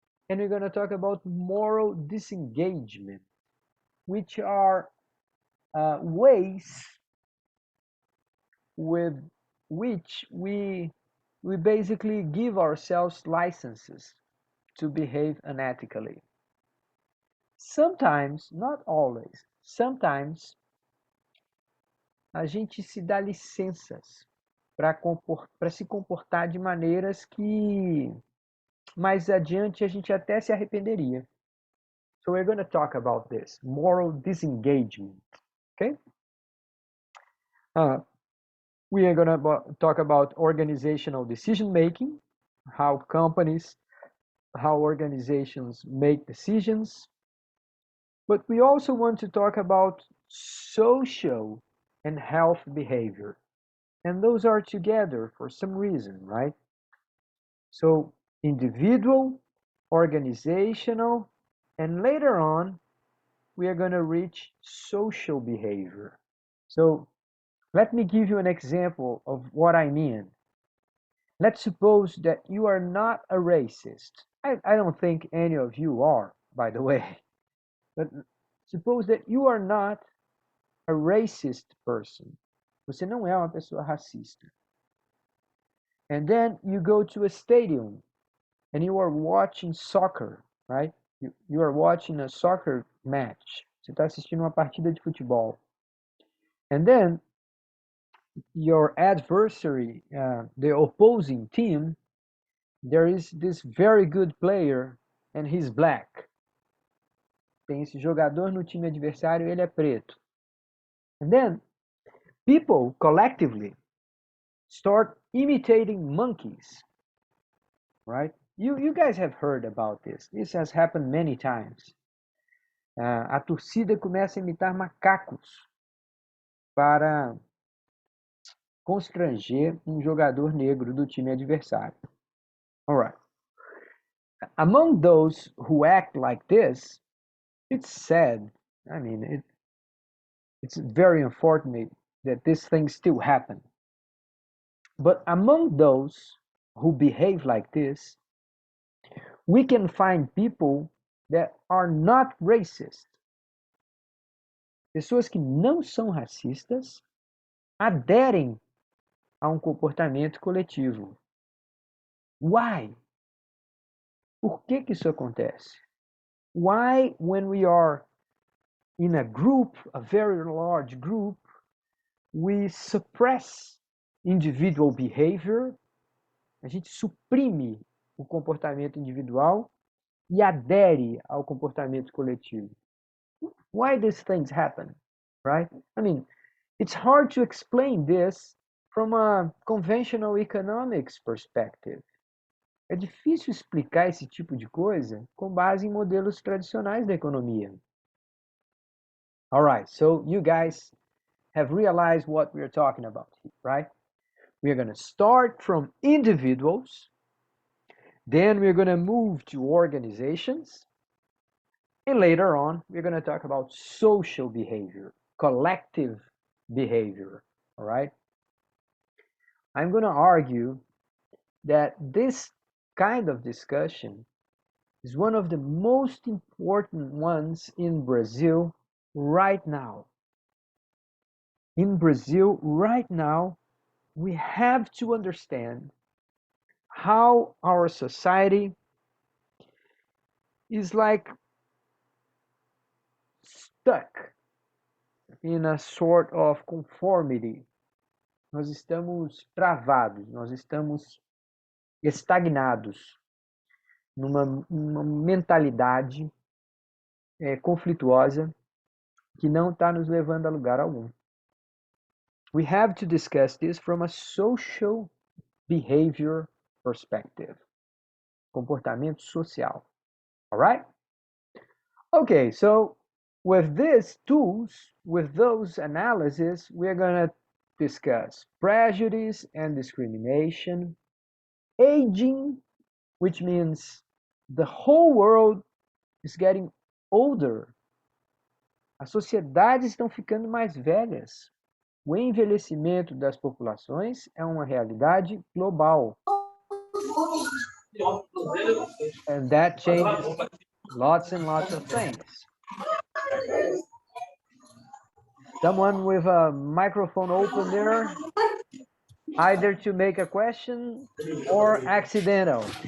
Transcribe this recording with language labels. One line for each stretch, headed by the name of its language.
English: And we're going to talk about moral disengagement, which are ways with which we basically give ourselves licenses to behave unethically. Sometimes, not always, sometimes
Portuguese: a gente se dá licenças para se comportar de maneiras que mais adiante a gente até se arrependeria.
English: So we're going to talk about this, moral disengagement, okay? We are going to talk about organizational decision making, how companies, how organizations make decisions. But we also want to talk about social and health behavior. And those are together for some reason, right? So individual, organizational, and later on, we are going to reach social behavior. So let me give you an example of what I mean. Let's suppose that you are not a racist. I don't think any of you are, by the way. But suppose that you are not a racist person.
Portuguese: Você não é uma pessoa racista.
English: And then you go to a stadium and you are watching soccer, right? You are watching a soccer match.
Portuguese: Você está assistindo uma partida de futebol.
English: And then your adversary, the opposing team, there is this very good player and he's black.
Portuguese: tem esse jogador no time adversário, ele é preto.
English: And then people collectively start imitating monkeys, right? You guys have heard about this. This has happened many times.
Portuguese: A torcida começa a imitar macacos para constranger um jogador negro do time adversário.
English: All right. Among those who act like this, it's sad. I mean, it's very unfortunate that these things still happen. But among those who behave like this, we can find people that are not racist.
Portuguese: Pessoas que não são racistas aderem a um comportamento coletivo.
English: Why?
Portuguese: Por que isso acontece?
English: Why, when we are in a group, a very large group, we suppress individual behavior,
Portuguese: a gente suprime o comportamento individual e adere ao comportamento coletivo?
English: Why these things happen, right? I mean, it's hard to explain this from a conventional economics perspective.
Portuguese: É difícil explicar esse tipo de coisa com base em modelos tradicionais da economia.
English: All right, so you guys have realized what we're talking about, right? We're going to start from individuals, then we're going to move to organizations, and later on, we're going to talk about social behavior, collective behavior, all right? I'm going to argue that this kind of discussion is one of the most important ones in Brazil right now. In Brazil right now, we have to understand how our society is like stuck in a sort of conformity.
Portuguese: Nós estamos travados, nós estamos estagnados numa mentalidade conflituosa que não está nos levando a lugar algum.
English: We have to discuss this from a social behavior perspective.
Portuguese: Comportamento social.
English: All right? Okay, so with these tools, with those analyses, we're going to discuss prejudice and discrimination, aging, which means the whole world is getting older.
Portuguese: As sociedades estão ficando mais velhas. O envelhecimento das populações é uma realidade global.
English: And that changes lots and lots of things. Someone with a microphone open there, either to make a question or accidental.